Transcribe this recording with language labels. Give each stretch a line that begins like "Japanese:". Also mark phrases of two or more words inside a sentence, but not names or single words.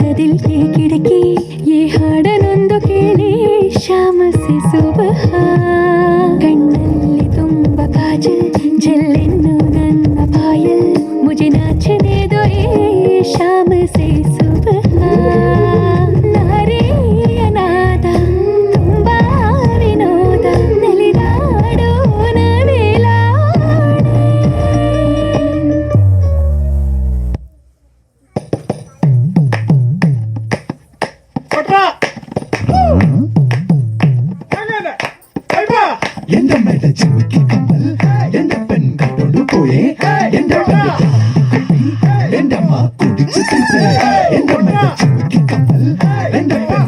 Kannada: ಕಿಡಕಿ ಈ ಹಾಡನೊಂದು ಕೇಳಿ
Hindi: शाम से सुबह
Kannada: ಕಣ್ಣಲ್ಲಿ ತುಂಬ ಕಾಜಲ್ ಜಲ್ಲೆನ್ನು ನನ್ನ ಪಾಯಲ್
Hindi: मुझे नाचने
Kannada: ದೊರೆ
Hindi: शाम से सुबह
Kannada: ನಾರಿಯ ನಾದ ತುಂಬ ವಿನೋದ ನಲಿದಾಡೋಣ ವೇಲಾಡೆ
Malayalam: എന്റെ മേട ചിമ്മിക്ക് കമ്മൽ എന്റെ പെൺ കട്ടോണ്ട് പോയേ എന്റെ എന്റെ അമ്മ കുടിച്ചു തീർത്തേ എന്റെ മേട ചിമ്മിക്ക് കമ്മൽ എന്റെ പെൺ